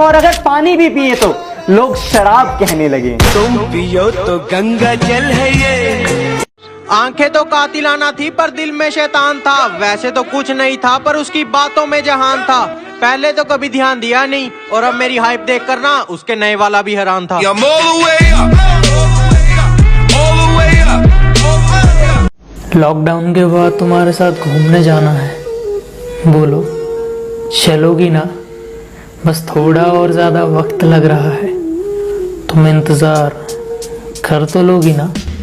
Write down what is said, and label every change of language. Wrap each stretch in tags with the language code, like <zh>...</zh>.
<hi>और अगर पानी भी पिए तो लोग शराब कहने लगे। तुम पियो तो गंगा जल है ये। आंखें तो कातिलाना थी पर दिल में शैतान था। वैसे तो कुछ नहीं था पर उसकी बातों में जहान था। पहले तो कभी ध्यान दिया नहीं और अब मेरी हाइप देख कर ना उसके नए वाला भी हैरान था।</hi> <en>I'm all the way up, all the way up.</en> <hi>Lockdown के बाद तुम्हारे साथ घूमने जाना है, बोलो चलोगी ना? बस थोड़ा और ज्यादा वक्त लग रहा है, तुम इंतजार कर तो लोगी ना?</hi>